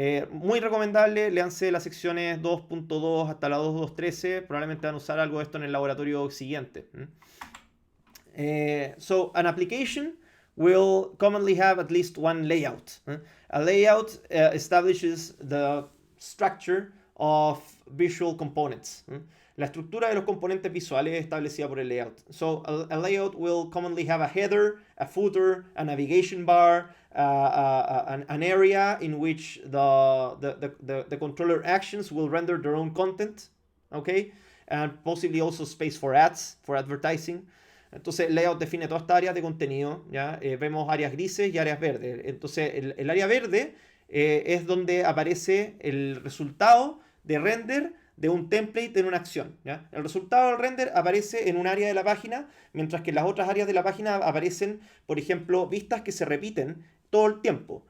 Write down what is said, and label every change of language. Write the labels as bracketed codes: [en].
[es] Muy recomendable, léanse las secciones 2.2 hasta la 2.2.13, probablemente van a usar algo de esto en el laboratorio siguiente. [en] So, an application will commonly have at least one layout. A layout establishes the structure of visual components. [es] La estructura de los componentes visuales es establecida por el layout. [en] So a layout will commonly have a header, a footer, a navigation bar, an area in which the controller actions will render their own content, okay? And possibly also space for ads, for advertising. [es] Entonces el layout define toda esta área de contenido, ¿ya? Vemos áreas grises y áreas verdes. Entonces el área verde es donde aparece el resultado de render de un template en una acción, ¿ya? El resultado del render aparece en un área de la página, mientras que en las otras áreas de la página aparecen, por ejemplo, vistas que se repiten todo el tiempo.